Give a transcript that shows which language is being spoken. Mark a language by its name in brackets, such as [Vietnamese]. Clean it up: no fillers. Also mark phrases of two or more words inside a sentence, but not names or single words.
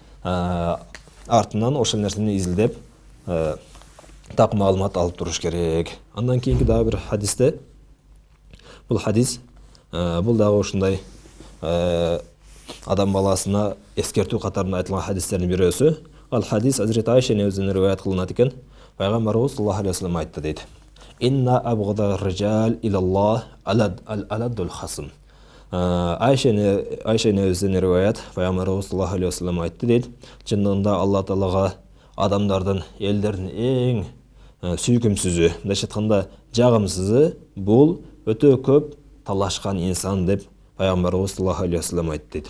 [Kyrgyz] Артынан ошол нерсени изилдеп, так маалымат алып туруш керек. Андан кийинки дагы бир хадисте, бул хадис, бул дагы ушундай адам баласына эскертүү катарында айтылган хадистердин бирөөсү. Ал хадис Азирет Айша энебизден риваят кылынат экен. Пайгамбарыбыз [Arabic] صلى الله عليه وسلم [Kyrgyz] айтты дейт. [Arabic] إن أبغض الرجال إلى الله الألد الخصم. [Kyrgyz] Айша энебизден риваят, Пайгамбарыбыз [Arabic] صلى الله عليه وسلم [Kyrgyz] айтты дейт. Чындыгында Алла Таалага адамдардын, элдердин эң сүйкүмсүзү, мындайча айтканда жагымсызы бул өтө көп талашкан инсан деп Пайгамбарыбыз [Arabic] صلى الله عليه وسلم [Kyrgyz] айтты дейт.